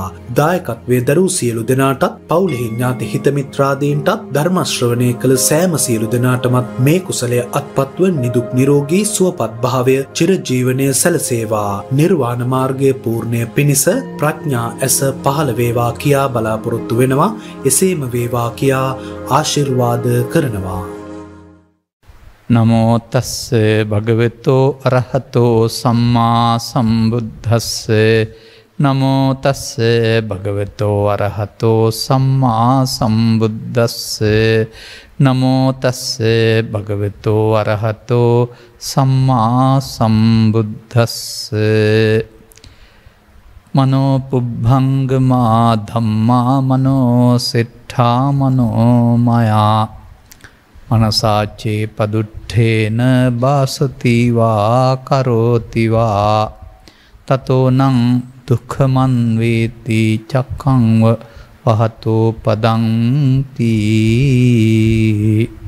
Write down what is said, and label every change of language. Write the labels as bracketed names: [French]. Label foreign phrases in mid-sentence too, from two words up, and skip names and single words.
[Sinhala] දායකත්වයේ දරූ සියලු දෙනාටත් පවුලෙහි ඥාති හිත මිත්‍රාදීන්ටත් ධර්ම ශ්‍රවණය කළ සෑම සියලු දෙනාටමත් මේ කුසලය අත්පත්ව නිදුක් නිරෝගී සුවපත් භාවය චිරජීවනයේ සැලසේවා. නිර්වාණ මාර්ගයේ පූර්ණය පිණිස ප්‍රඥා ඇස පහළ වේවා කියා බලාපොරොත්තු වෙනවා. එසේම වේවා කියා ආශිර්වාද කරනවා. [Pali] නමෝ තස්ස භගවතෝ අරහතෝ සම්මා සම්බුද්දස්ස නමෝ තස්ස භගවතෝ අරහතෝ සම්මා සම්බුද්දස්ස නමෝ තස්ස භගවතෝ අරහතෝ සම්මා සම්බුද්දස්ස මනෝ පුබ්බංගමා ධම්මා මනෝ සෙට්ඨා මනෝ මයා මනසාචේ පදුට්ඨේන බාසතිවා කරෝතිවා තතෝනං දුක්ඛමන් වේති චක්ඛං වහතෝ පදං තී.